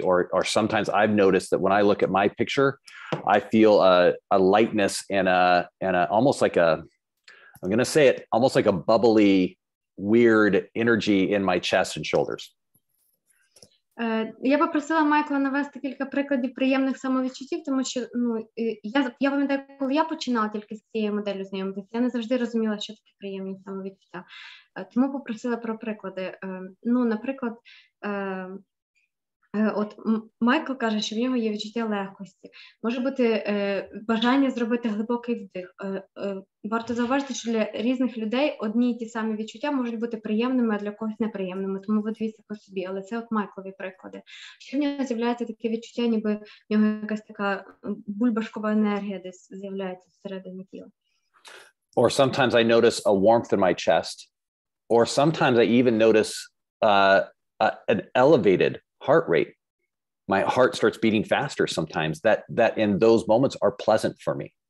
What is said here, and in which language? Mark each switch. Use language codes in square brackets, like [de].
[en] Or sometimes I've noticed that when I look at my picture, I feel a lightness and a almost like I'm going to say it, almost like a bubbly, weird energy in my chest and shoulders. [uk] Я попросила Майкла навести кілька прикладів приємних самовідчуттів, тому що я пам'ятаю, коли я починала тільки з цією моделлю знайомитися, я не завжди розуміла, що таке приємні самовідчуття. Тому попросила про приклади. Наприклад, от Майкл каже, що в нього є відчуття легкості. Може бути бажання зробити глибокий вдих. Варто зауважити, що для різних людей одні й ті самі відчуття можуть бути приємними, а для когось неприємними. Тому ви дивіться по собі. Але це от Майклові приклади. Що в нього з'являється таке відчуття, ніби в нього якась така бульбашкова енергія десь з'являється всередині тіла. [en] Or sometimes I notice a warmth in my chest. Or sometimes I even notice an elevated heart rate. My heart starts beating faster sometimes. That in those moments are pleasant for me.